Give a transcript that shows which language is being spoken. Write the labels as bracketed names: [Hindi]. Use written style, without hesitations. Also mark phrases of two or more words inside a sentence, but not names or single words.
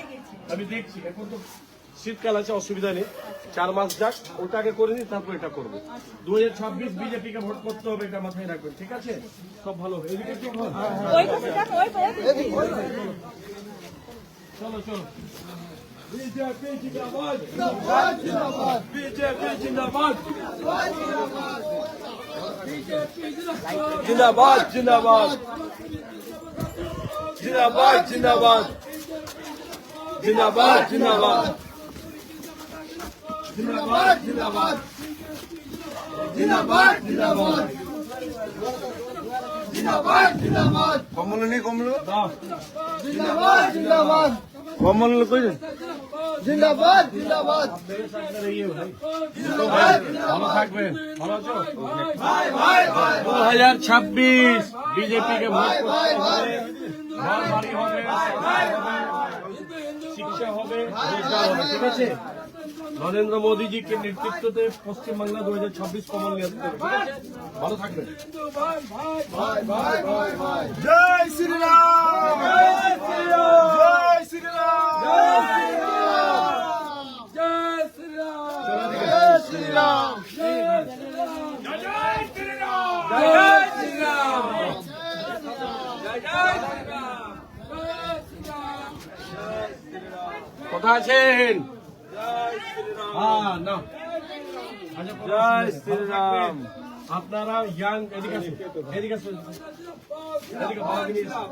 [Bangla] আমি দেখছি, এখন তো শীতকাল আছে, অসুবিধা নেই, 4 মাস যাক, ওটা আগে করে নিই, তারপর এটা করবো। 2026 বিজেপি কে ভোট করতে হবে, এটা মাথায় রাখবেন, ঠিক আছে? সব ভালো হবে। এদিকে একটু ভালো। চলো চলো। বিজেপি জিন্দাবাদ, বিজেপি জিন্দাবাদ, [Hindi] जिंदाबाद जिंदाबाद जिंदाबाद जिंदाबाद जिंदाबाद जिंदाबाद जिंदाबाद जिंदाबाद जिंदाबाद जिंदाबाद जिंदाबाद जिंदाबाद कमल नहीं कमल [Bangla] দাও। [Hindi] जिंदाबाद जिंदाबाद कमल कोई जिंदाबाद जिंदाबाद [Bangla] ভালো থাকবেন, ভালো আছো? 2026 বিজেপি কে ভোট করতে হবে, ঘর বাড়ি হবে, শিক্ষা হবে, রোজগার হবে, ঠিক আছে? নরেন্দ্র মোদী জি के নেতৃত্বে পশ্চিমবাংলা 2026 কমল নিয়ে আসতে হবে, ঠিক আছে? ভালো থাকবেন। [Hindi] जय श्री राम जय श्री राम जय श्री राम जय श्री राम जय श्री राम जय श्री राम [Bangla] কোথায় আছেন? হ্যাঁ, না। জয় শ্রীরাম। আপনারা ইয়াং, এদিকে আসুন, এদিকে আসুন, এদিকে বাবাকে নিয়ে আসুন।